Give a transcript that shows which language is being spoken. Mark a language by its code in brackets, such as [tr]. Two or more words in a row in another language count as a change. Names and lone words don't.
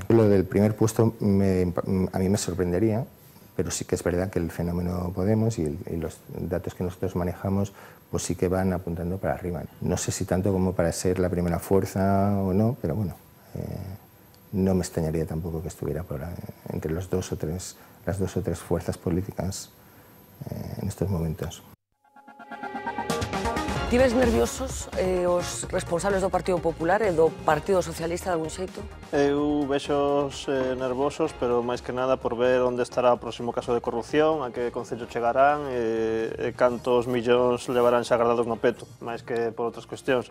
[es] Lo del primer puesto a mí me sorprendería, pero sí que es verdad que el fenómeno Podemos y los datos que nosotros manejamos pues sí que van apuntando para arriba. No sé si tanto como para ser la primera fuerza o no, pero bueno, no me extrañaría tampoco que estuviera entre las dos o tres fuerzas políticas en estos momentos. [gl] Tives nerviosos os responsables do Partido Popular e do Partido Socialista de algún xeito? Eu vexos nervosos, pero máis que nada por ver onde estará o próximo caso de corrupción, a que concello chegarán e cantos millóns levarán xa guardados no peto, máis que por outras cuestións.